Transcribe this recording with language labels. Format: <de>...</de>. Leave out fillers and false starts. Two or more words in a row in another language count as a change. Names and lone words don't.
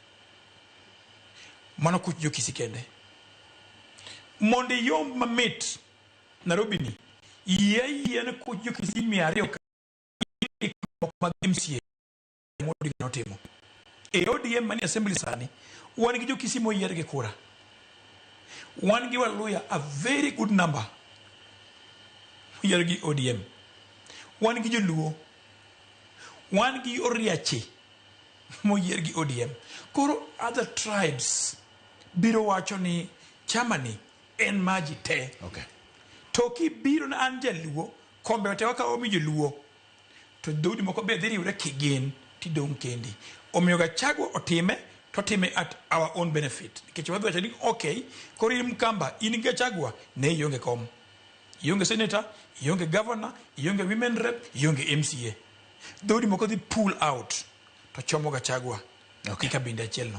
<luo>Mano kuch Jo-Kisi kende mondo yom mamit Nairobi ni yene kuch Jo-Kisi 200 mag MCA modi notimo e ODM mani assembly sani wan gi Jo-Kisi moyier gi kura wan gi Waluya</luo> <en>a very good number</en> <luo>moyier gi ODM wan gi Joluo wan gi Oriache moyier gi ODM. Koro</luo> <en>other tribes</en> <luo>biro wacho ni chama ni en maji te. Okay. To ki biro na an Jaluo kombe te waka omi Joluo to dhoudi moko be dhi riwre kigin tidong' kendi. Omiyo Gachagua otime to</luo> <en>time at our own benefit.</en> <luo>Nikech wadhi wacho ni okay, koro in Mkamba, in Gachagua ne ionge kom. Ionge senator, ionge governor, ionge women rep, ionge MCA. Dhoudi moko dhi</luo> <en>pull out</en> <luo>to chomo Gachagua. Okay. Ika binde achiel no.</luo>